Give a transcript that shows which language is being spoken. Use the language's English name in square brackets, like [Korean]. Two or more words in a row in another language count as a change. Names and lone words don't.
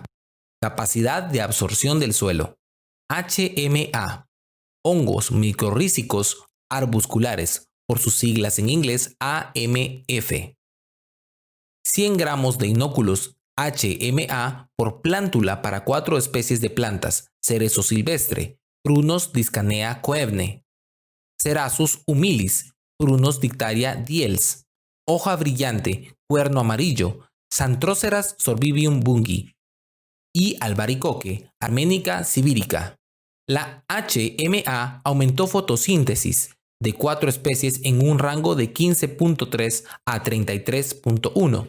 [Spanish] Capacidad de absorción del suelo. HMA, hongos microrrízicos arbusculares, por sus siglas en inglés AMF. 100 gramos de inóculos HMA por plántula para 4 especies de plantas: cerezo silvestre, Prunus discanea coevne, Cerasus humilis, Prunus dictaria diels, hoja brillante, cuerno amarillo, Xanthoceras sorbivium bungi y albaricoque, Armenica sibirica. La HMA aumentó fotosíntesis de 4 especies en un rango de 15.3 a 33.1.